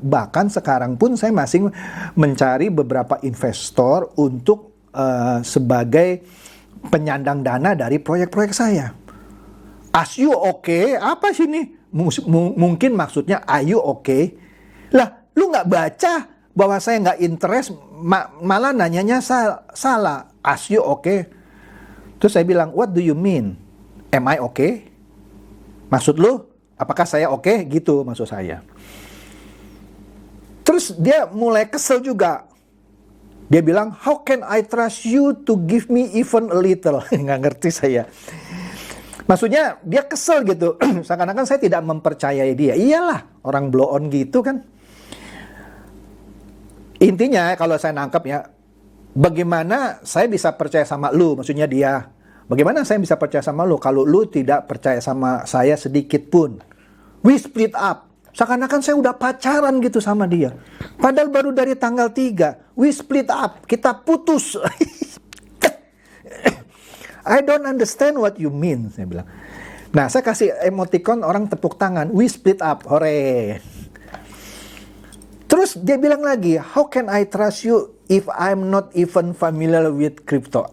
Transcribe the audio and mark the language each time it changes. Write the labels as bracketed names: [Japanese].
[Indonesian] Bahkan sekarang pun saya masih mencari beberapa investor untuk sebagai penyandang dana dari proyek-proyek saya. [English] As you okay? [Indonesian] Apa sih ini? Mungkin maksudnya [English] are you okay? [Indonesian] Lah, lu nggak baca bahwa saya nggak interest, malah nanyanya salah. [English] As you okay? [Indonesian] Terus saya bilang, [English] what do you mean? Am I okay? [Indonesian] Maksud lu, apakah saya oke? Gitu maksud saya. Terus dia mulai kesel juga. Dia bilang, [English] how can I trust you to give me even a little? [Indonesian] Nggak ngerti saya. Maksudnya dia kesel gitu. Seakan-akan saya tidak mempercayai dia. Iyalah, orang blow on gitu kan. Intinya kalau saya nangkep ya, bagaimana saya bisa percaya sama lu? Maksudnya dia. Bagaimana saya bisa percaya sama lu kalau lu tidak percaya sama saya sedikit pun? [English] We split up. [Indonesian] Seakan-akan saya udah pacaran gitu sama dia. Padahal baru dari tanggal 3. [English] We split up. [Indonesian] Kita putus. [English] I don't understand what you mean, [Indonesian] saya bilang. Nah, saya kasih emoticon orang tepuk tangan. [English] We split up. [Indonesian] Hore. Terus dia bilang lagi, [English] how can I trust you if I'm not even familiar with crypto?